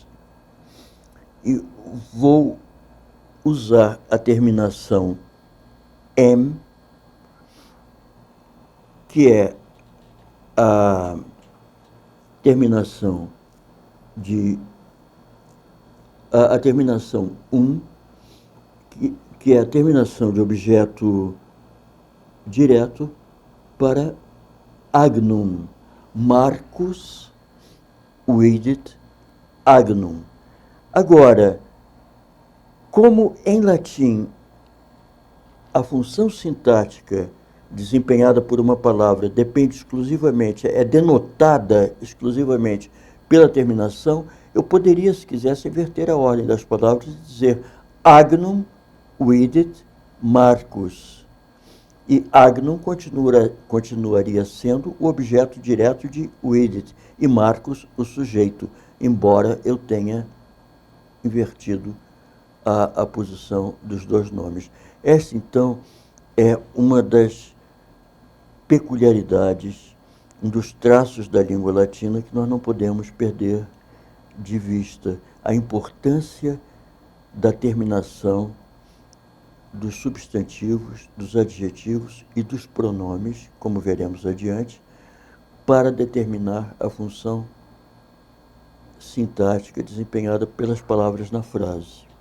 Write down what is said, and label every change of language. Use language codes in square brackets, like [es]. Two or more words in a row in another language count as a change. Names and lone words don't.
[pt] E vou usar a terminação em, que é a terminação de a terminação que é a terminação de objeto direto para agnum. [la] Marcus vidit agnum. [pt] Agora, como em latim a função sintática desempenhada por uma palavra depende exclusivamente, é denotada exclusivamente pela terminação, eu poderia, se quisesse, inverter a ordem das palavras e dizer [la] agnum vidit Marcus. [pt] E agnum continuaria sendo o objeto direto de vidit e Marcus o sujeito, embora eu tenha invertido a posição dos dois nomes. Esta, então, é uma das peculiaridades, um dos traços da língua latina que nós não podemos perder de vista, a importância da terminação dos substantivos, dos adjetivos e dos pronomes, como veremos adiante, para determinar a função sintática desempenhada pelas palavras na frase.